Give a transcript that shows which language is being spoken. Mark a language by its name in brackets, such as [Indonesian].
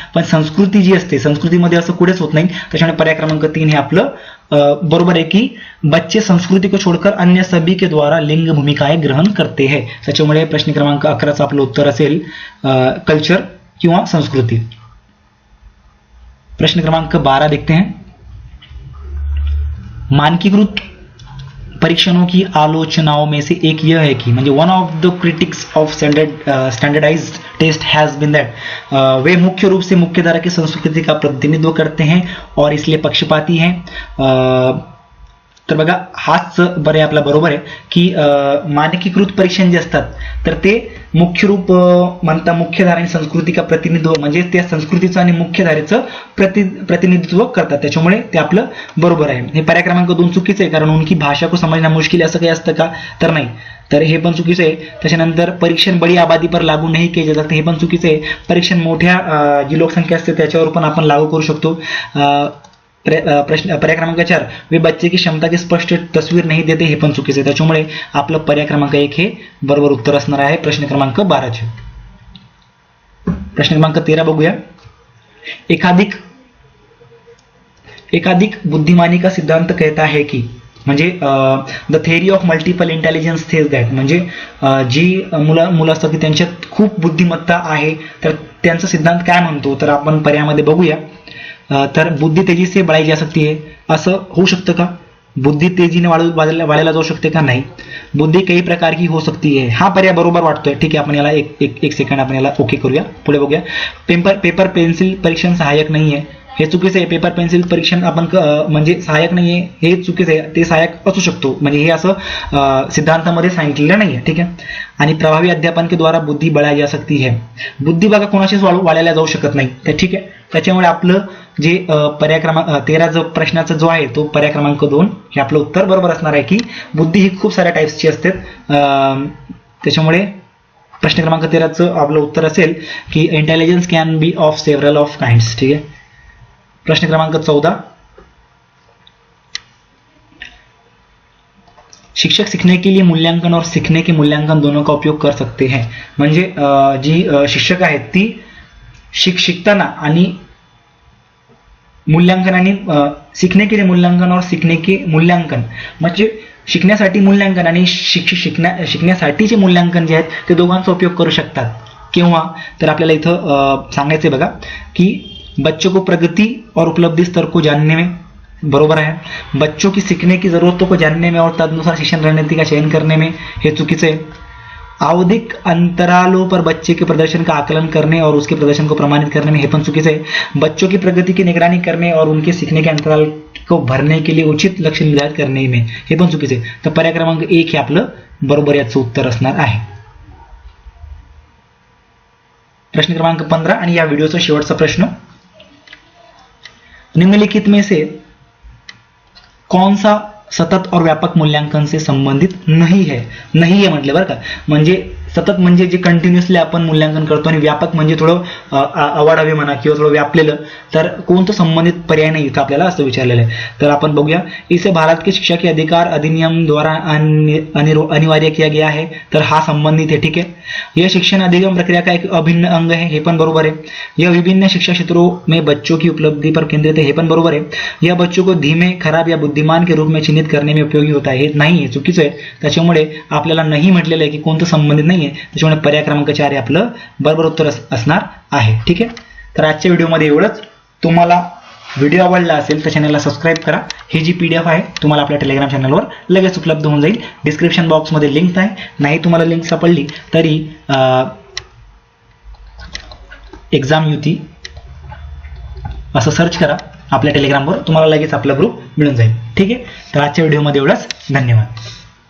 [Marathi] पण संस्कृती जी असते, संस्कृतीमध्ये असं कुठेच होत नाही, त्याच्यामुळे पर्याय क्रमांक 3 हे आपलं बरोबर आहे की [Hindi] बच्चे संस्कृती को छोड़कर अन्य सभी के द्वारा लिंग भूमिकाएं ग्रहण करते हैं। [Marathi] त्याच्यामुळे प्रश्न क्रमांक 11चं आपलं उत्तर असेल कल्चर किंवा संस्कृती। [Hindi] प्रश्न क्रमांक 12 देखते हैं। मानकीकृत परीक्षणों की आलोचनाओं में से एक यह है कि, [Marathi] म्हणजे [English] one of the critics of standardised test has been that [Hindi] way मुख्य रूप से मुख्य धारा की संस्कृति का प्रतिनिधित्व करते हैं और इसलिए पक्षपाती हैं। [Marathi] तर बघा हाच बरे आपला बरोबर आहे की मानकीकृत परीक्षण जे असतात तर ते [Hindi] मुख्य रूप [Marathi] म्हणता मुख्यधारा आणि संस्कृती [Hindi] का प्रतिनिधित्व, [Marathi] म्हणजे त्या संस्कृतीचं आणि मुख्यधारेचं प्रतिनिधित्व करतात, त्याच्यामुळे ते आपलं बरोबर आहे। हे पर्याय क्रमांक 2 चुकीचं आहे, कारण [Hindi] उनकी भाषा को समझना मुश्किल [Marathi] असं काही असतं का, तर नाही, तर हे पण चुकीचं आहे। त्याच्यानंतर परीक्षण [Hindi] बडी आबादी पर लागू [Marathi] नाही केले जाते, हे पण चुकीचं आहे। परीक्षण मोठ्या जी लोकसंख्या असते त्याच्यावर पण आपण लागू करू शकतो। [Hindi] पर्याय क्रमांक 4 वे बच्चे की क्षमता की स्पष्ट तस्वीर नाही देते, [Marathi] हे पण चुकीचे आहे। त्याच्यामुळे आपलं पर्याय क्रमांक 1 हे बरोबर उत्तर असणार आहे प्रश्न क्रमांक 12चे। प्रश्न क्रमांक 13 बघूया। [Hindi] एकाधिक बुद्धिमानी का सिद्धांत कहता है कि, [Marathi] म्हणजे [English] the theory of multiple intelligence says that, [Marathi] म्हणजे जी मुलं असतात की त्यांच्यात खूप बुद्धिमत्ता आहे, तर त्यांचा सिद्धांत काय म्हणतो, तर आपण पर्यायामध्ये बघूया. तर [Hindi] बुद्धी तेजी से बढ़ाई जा सकती है, [Marathi] असं होऊ शकतं का? बुद्धी तेजीने वाढायला जाऊ शकते का? नाही. [Hindi] बुद्धी कई प्रकार की हो सकती है, [Marathi] हा पर्याय बरोबर वाटतोय. ठीक आहे, आपण याला एक सेकंड आपण याला ओके करूया. पुढे बघूया. पेपर पेन्सिल परीक्षण सहाय्यक नाही आहे, हे चुकीचं आहे. पेपर पेन्सिल परीक्षण आपण म्हणजे सहाय्यक नाहीये हे चुकीचं आहे. ते सहाय्यक असू शकतो, म्हणजे हे असं सिद्धांतामध्ये सांगितलेलं नाहीये. ठीक आहे. आणि [Hindi] प्रभावी अध्यापन के द्वारा बुद्धी बढ़ाई जा सकती है, [Marathi] बुद्धी बघा कोणाशीच वाढायला जाऊ शकत नाही. तर ठीक आहे, त्याच्यामुळे आपलं जे पर्याय क्रमांक 13 जो प्रश्नाचा जो आहे तो पर्याय क्रमांक 2 हे आपलं उत्तर बरोबर असणार आहे, की बुद्धी ही खूप साऱ्या टाईप्सची असते. त्याच्यामुळे प्रश्न क्रमांक 13चं आपलं उत्तर असेल की [English] Intelligence can be of several of kinds. [Marathi] ठीक आहे. [Hindi] प्रश्न क्रमांक 14, शिक्षक सीखने के लिए मूल्यांकन और सीखने के मूल्यांकन दोनों का उपयोग कर सकते हैं. [Marathi] म्हणजे जी शिक्षक आहेत ती शिकताना आणि मूल्यांकन आणि [Hindi] सीखने के लिए मूल्यांकन और सीखने के मूल्यांकन, [Marathi] म्हणजे शिकण्यासाठी मूल्यांकन आणि शिकण्यासाठीचे मूल्यांकन जे आहेत ते दोघांचा उपयोग करू शकतात. किंवा तर आपल्याला इथं सांगायचं बघा की [Hindi] बच्चों को प्रगति और उपलब्धि स्तर को जानने में, बरोबर है. बच्चों की सीखने की जरूरतों को जानने में और तदनुसार शिक्षण रणनीति का चयन करने में, [Marathi] हे चुकीचं आहे. [Hindi] आवधिक अंतरालों पर बच्चे के प्रदर्शन का आकलन करने और उसके प्रदर्शन को प्रमाणित करने में, [Marathi] हे पण चुकीचं आहे. [Hindi] बच्चों की प्रगति की निगरानी करने और उनके सीखने के अंतराल को भरने के लिए उचित लक्ष्य निर्धारित करने में, [Marathi] हे पण चुकीचं आहे. तर पर्याय क्रमांक 1 हे आपलं बरोबर याचं उत्तर असणार आहे. प्रश्न क्रमांक 15 आणि या व्हिडिओचा शेवटचा प्रश्न, [Hindi] निम्नलिखित में से कौन सा सतत और व्यापक मूल्यांकन से संबंधित नहीं है. [Marathi] नाही आहे म्हटलं बरं का, म्हणजे सतत म्हणजे जे कंटिन्युअसली आपण मूल्यांकन करतो आणि व्यापक म्हणजे थोडं अवाढव्य म्हणा किंवा थोडं व्यापलेलं, तर कोणतं संबंधित पर्याय नाही इथं आपल्याला असं विचारलेलं आहे. तर आपण बघूया. [Hindi] इसे भारत के शिक्षा के अधिकार अधिनियम द्वारा अनिवार्य किया गया है, [Marathi] तर हा संबंधित आहे. ठीक आहे. [Hindi] यह शिक्षण अधिगम प्रक्रिया का एक अभिन्न अंग है, [Marathi] हे पण बरोबर आहे. [Hindi] यह विभिन्न शिक्षा क्षेत्रों में बच्चों की उपलब्धि पर केंद्रित है, [Marathi] हे पण बरोबर आहे. [Hindi] यह बच्चों को धीमे, खराब या बुद्धिमान के रूप में चिन्हित करने में उपयोगी होता है, [Marathi] हे नाही आहे, चुकीचं आहे. त्याच्यामुळे आपल्याला नाही म्हटलेलं आहे की कोणतं संबंधित नाही आहे, त्याच्यामुळे पर्याय क्रमांक 4 हे आपलं बरोबर उत्तर असणार आहे. ठीक आहे. तर आजच्या व्हिडिओमध्ये एवढंच. तुम्हाला व्हिडिओ आवडला असेल तर चॅनलला सबस्क्राईब करा. ही जी PDF आहे तुम्हाला आपल्या टेलिग्राम चॅनलवर लगेच उपलब्ध होऊन जाईल. डिस्क्रिप्शन बॉक्समध्ये लिंक आहे. नाही तुम्हाला लिंक सापडली तरी एक्झाम युती असं सर्च करा आपल्या टेलिग्रामवर, तुम्हाला लगेच आपला ग्रुप मिळून जाईल. ठीक आहे. तर आजच्या व्हिडिओमध्ये एवढंच. धन्यवाद.